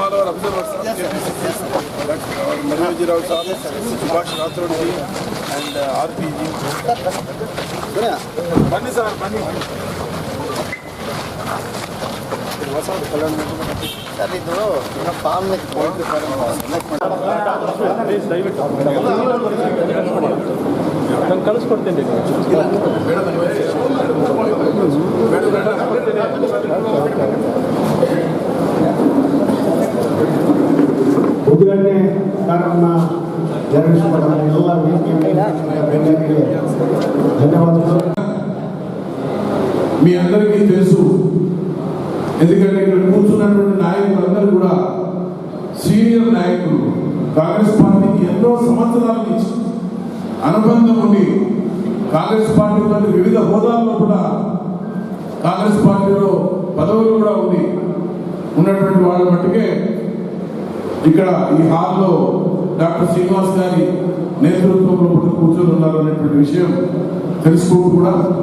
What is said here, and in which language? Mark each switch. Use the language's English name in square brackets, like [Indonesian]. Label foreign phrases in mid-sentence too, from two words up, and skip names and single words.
[English] observers of KPCC, Dr. Manoj Rao Sahab, Subhash Rathod ji, and RP ji. Bunny sir, bunny. [Kannada] ಸರ್ ಇದು ಫಾರ್ಮ್ ಕಳಿಸ್ಕೊಡ್ತೀನಿ ಉದ್ಘಾಟನೆ ಕಾರ್ಯಕ್ರಮ ಜರುಗಿಸಿಕೊಡುವ ಎಲ್ಲ ವೇದಿಕೆ ధన్యవాదాలు. [Telugu] మీ అందరికీ తెలుసు, ఎందుకంటే ఇక్కడ కూర్చున్నటువంటి నాయకులందరూ కూడా సీనియర్ నాయకులు. కాంగ్రెస్ పార్టీకి ఎన్నో సంవత్సరాల నుంచి అనుబంధం ఉండి కాంగ్రెస్ పార్టీలో వివిధ హోదాల్లో కూడా కాంగ్రెస్ పార్టీలో పదవులు కూడా ఉన్నటువంటి వాళ్ళ మట్టుకే ఇక్కడ ఈ హాల్లో డాక్టర్ శ్రీనివాస్ గారి నేతృత్వంలో కూర్చొని ఉన్నారు అనేటువంటి విషయం తెలుసుకోవడం కూడా.